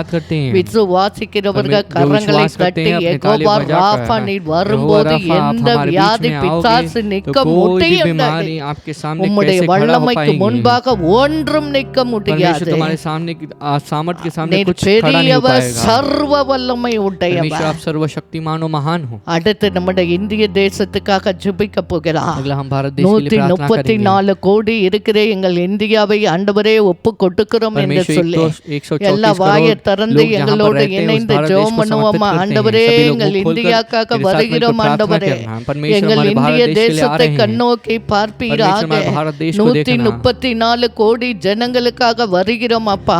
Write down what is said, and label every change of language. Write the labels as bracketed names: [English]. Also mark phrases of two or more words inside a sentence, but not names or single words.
[Tamil] விசுவாசிக்கிறவர்கள் கரங்களை தட்டி யெகோவா ராஃபா நீ வரும்போது எந்த வியாதி பிசாசு நிற்க முடியாது. உம்முடைய வல்லமைக்கு முன்பாக ஒன்றும் நிற்க முடியாது. நீர் பெரியவர், சர்வ வல்லமை உடையவர். [Hindi] सर्वशक्तिमान और महान हो। [Tamil] அடுத்து நம்முடைய இந்திய தேசத்துக்காக ஜெபிக்க போகிறார். [Hindi] अगला हम भारत देश के लिए प्रार्थना करेंगे। [Tamil] 134 கோடி இருக்கிற எங்கள் இந்தியாவை ஆண்டவரே ஒப்பு கொடுக்கிறோம் என்று சொல்லி எல்லா வாயை திறந்து எங்களோடு இணைந்து ஜெபம் பண்ணுவோமா. ஆண்டவரே எங்கள் இந்தியாக்காக வருகிறோம். ஆண்டவரே எங்கள் இந்திய தேசத்தை கண்ணோக்கி பார்ப்பீராக. 134 கோடி ஜனங்களுக்காக வருகிறோம் அப்பா.